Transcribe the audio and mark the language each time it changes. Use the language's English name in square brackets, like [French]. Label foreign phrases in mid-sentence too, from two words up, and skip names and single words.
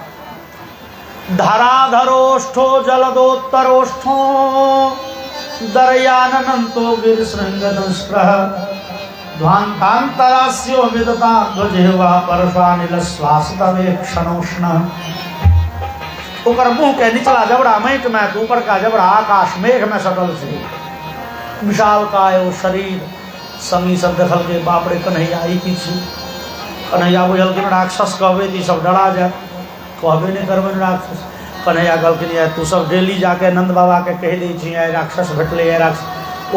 [Sanskrit] धराधरोष्ठो जलदोत्तरोष्ठो दरयानंतो गिरिशृंगदंष्ट्रः ध्वान्तान्तरास्यो विदता ध्वजिह्वा परश्वानिलश्वासतवेक्षणोष्ण। [Maithili] ओकर मुँह के निचला जबड़ा माटि में, ऊपर का जबड़ा आकाश मेघ में सटल छै। विशाल काय ओ शरीर। संगी सब देखलकै बाप रे कन्हैया ई की छै। कन्हैया बुझलखिन राक्षस कहबै तऽ ई सब डरा जायत, कहबे नहीं करबै राक्षस। कन्हैया कहलखिन यार तू सब डेली जाके नंद बाबा के कह दै छी आइ राक्षस भेटलै है राक्षस।